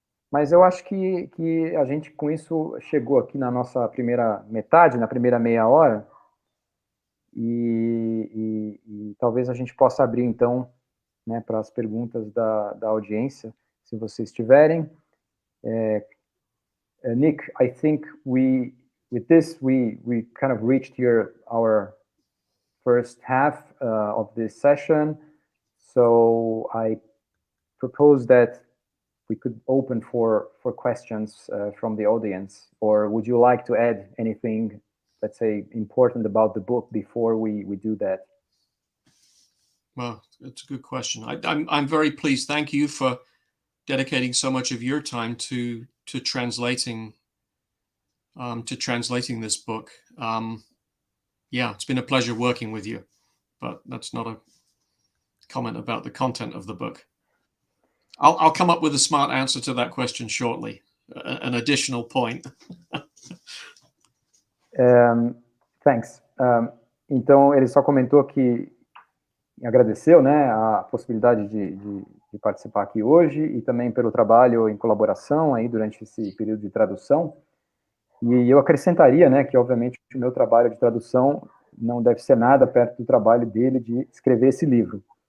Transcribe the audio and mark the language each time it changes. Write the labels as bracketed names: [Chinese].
[Portuguese] Mas eu acho que a gente, com isso, chegou aqui na nossa primeira metade, na primeira meia hora, e talvez a gente possa abrir, então, né, para as perguntas da audiência, se vocês tiverem. [English] Nick, I think with this, we kind of reached our first half of this session. So I propose that we could open for questions from the audience. Or would you like to add anything, let's say, important about the book before we do that? Well, it's a good question. I'm very pleased. Thank you for dedicating so much of your time to translating this book. Yeah, it's been a pleasure working with you, but that's not a comment about the content of the book. I'll come up with a smart answer to that question shortly, an additional point. Thanks. [Portuguese] Então, ele só comentou que agradeceu, né, a possibilidade de participar aqui hoje e também pelo trabalho em colaboração aí durante esse período de tradução. E eu acrescentaria, né, que obviamente o meu trabalho de tradução não deve ser nada perto do trabalho dele de escrever esse livro.